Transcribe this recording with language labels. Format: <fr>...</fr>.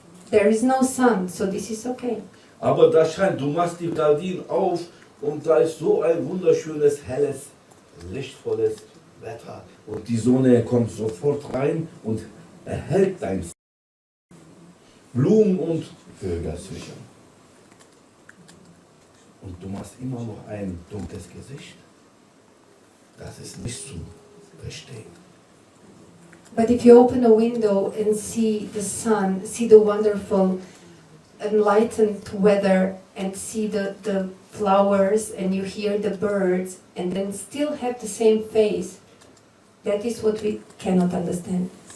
<en>There is no sun, so this is okay.</en> <de>Aber da scheint, du machst die Gardinen auf und da ist so ein wunderschönes, helles, lichtvolles Wetter. Und die Sonne kommt sofort rein und erhellt dein Blumen und Vögel zwischen. Und du machst immer noch ein dunkles Gesicht. Das ist nicht zu verstehen.</de> <en>But if you open a window and see the sun, see the wonderful enlightened weather and see the flowers and you hear the birds and then still have the same face, that is what we cannot understand.</en>